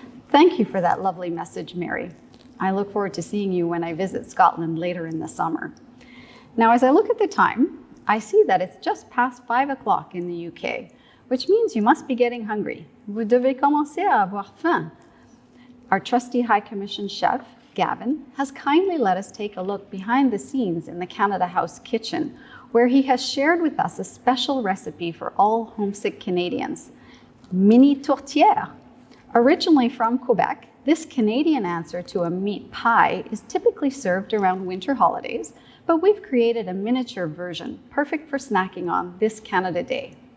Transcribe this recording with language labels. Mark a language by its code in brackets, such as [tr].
[en] Thank you for that lovely message, Mary. I look forward to seeing you when I visit Scotland later in the summer. Now, as I look at the time, I see that it's just past 5 o'clock in the UK, which means you must be getting hungry. [fr] Vous devez commencer à avoir faim. [en] Our trusty High Commission chef, Gavin, has kindly let us take a look behind the scenes in the Canada House kitchen, where he has shared with us a special recipe for all homesick Canadians, mini tourtière. Originally from Quebec, this Canadian answer to a meat pie is typically served around winter holidays, but we've created a miniature version, perfect for snacking on this Canada Day.